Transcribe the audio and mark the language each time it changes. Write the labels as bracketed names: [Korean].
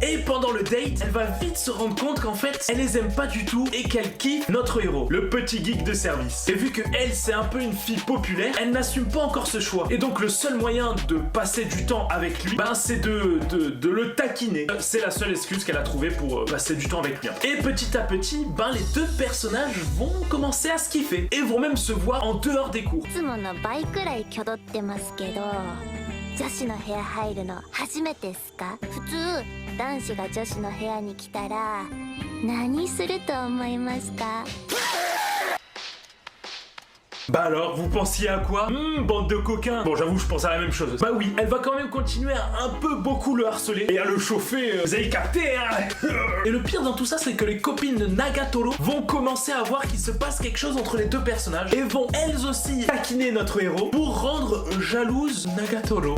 [French] Et pendant le date, elle va vite se rendre compte qu'en fait, elle les aime pas du tout et qu'elle kiffe notre héros, le petit geek de service. Et vu que elle, c'est un peu une fille populaire, elle n'assume pas encore ce choix. Et donc le seul moyen de passer du temps avec lui, ben c'est de le taquiner. C'est la seule excuse qu'elle a trouvée pour passer du temps avec lui. Et petit à petit, ben les deux personnages vont commencer à se kiffer et vont même se voir en dehors des cours. [Japanese] いつもの倍くらい挙動ってますけど女子の部屋入るの初めてっすか？普通男子が女子の部屋に来たら何すると思いますか？ [French] Bah alors, vous pensiez à quoi? Bande de coquins. Bon, j'avoue, je pense à la même chose. Bah oui, elle va quand même continuer à un peu beaucoup le harceler et à le chauffer. Vous avez capté, hein? Et le pire dans tout ça, c'est que les copines de Nagatoro vont commencer à voir qu'il se passe quelque chose entre les deux personnages et vont elles aussi taquiner notre héros pour rendre jalouse Nagatoro.